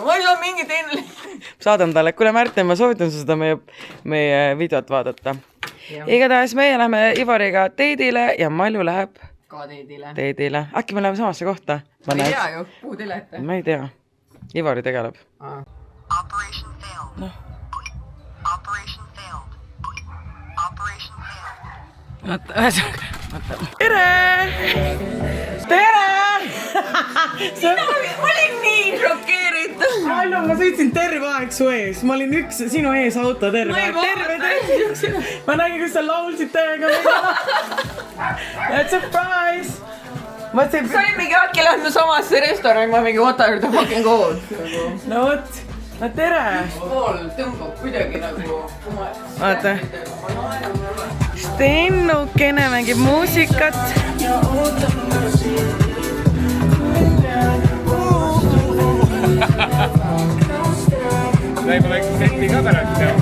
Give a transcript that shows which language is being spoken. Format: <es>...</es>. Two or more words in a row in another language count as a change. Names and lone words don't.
<et>Ma ei saa mingit Eineli. Saadan talle. Kuule Märten, ma soovitan seda meie videot vaadata. Igatahes meie läheme Ivariga teidile ja Mallu läheb ka teidile. Äkki me läheme samasse kohta? Ma ei tea ju, kuhu te lähete? Ma ei tea. Ivari tegeleb.</et> <en>Operation failed. No. Operation failed. Operation failed.</en> <et>Vaata. Tere! Ma olin nii šokeeritud. Mallu, ma sõitsin terve aeg su ees. Ma olin sinu ees auto terve aeg. Ma nägin, kus sa laulsid täiega.</et> <en>That's a surprise!</en> <et>Sa olid mingi äkki lähme samasse restorani, ma mingi</et> <en>what are the fucking gold.</en> <et>No vot, no tere! Pool tõmbab kuidagi nagu... Vaata. Stennukene mängib muusikat. Läimu väike seti ka pärast ja...</et>